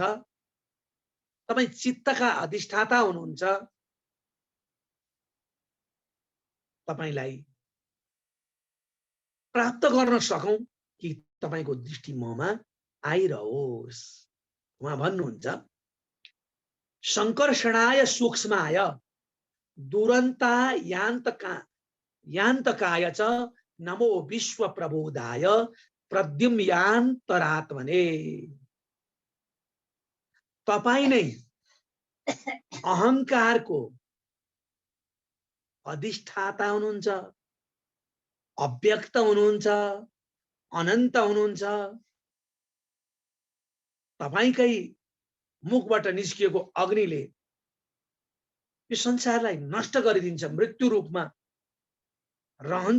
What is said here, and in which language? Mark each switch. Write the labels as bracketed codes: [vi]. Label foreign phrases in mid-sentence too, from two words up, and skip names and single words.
[ne] तपाई चित्तका अधिष्ठाता हुनुहुन्छ। तपाईलाई प्राप्त गर्न सकौं कि तपाईको दृष्टि ममा आइरहोस्। उहाँ भन्नुहुन्छ [sa] संकर्षणाय सूक्ष्माय दुरन्ता यान्तकाय च नमो विश्व प्रबोधाय प्रद्युम्यान्तरात्मने। [ne] तपाई नै अहंकारको अधिष्ठाता हुनुहुन्छ, अव्यक्त हुनुहुन्छ, अनन्त हुनुहुन्छ। तपाईकै मुखबाट निस्किएको अग्निले यो संसारलाई नष्ट गरिदिन्छ, मृत्यु रूपमा रहन्छ।